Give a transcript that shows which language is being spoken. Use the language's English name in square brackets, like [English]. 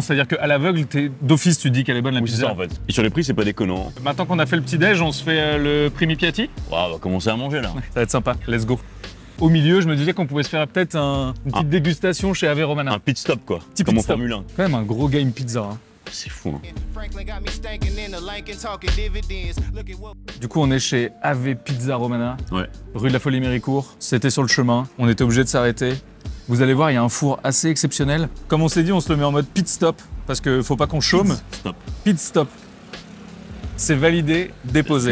[French] C'est-à-dire qu'à l'aveugle, d'office, tu dis qu'elle est bonne la Oui, c'est pizza. ça en fait. Et sur les prix, c'est pas déconnant. Maintenant qu'on a fait le petit-déj, on se fait le primi piatti. Waouh, on va commencer à manger là. Ça va être sympa. [English] Let's go. [French] Au milieu, je me disais qu'on pouvait se faire peut-être une petite dégustation chez Ave Romana. Un pit stop quoi, Petit comme pit en stop. Formule 1. Quand même un gros game pizza. Hein. C'est fou. Hein. [English] Franklin got me stankin' in the Lincoln talking dividends. Look at what [French] Du coup, on est chez Ave Pizza Romana, Ouais. rue de la Folie-Méricourt. C'était sur le chemin, on était obligé de s'arrêter. Vous allez voir, il y a un four assez exceptionnel. Comme on s'est dit, on se le met en mode pit stop, parce qu'il faut pas qu'on chôme. Stop. Pit stop. C'est validé, déposé.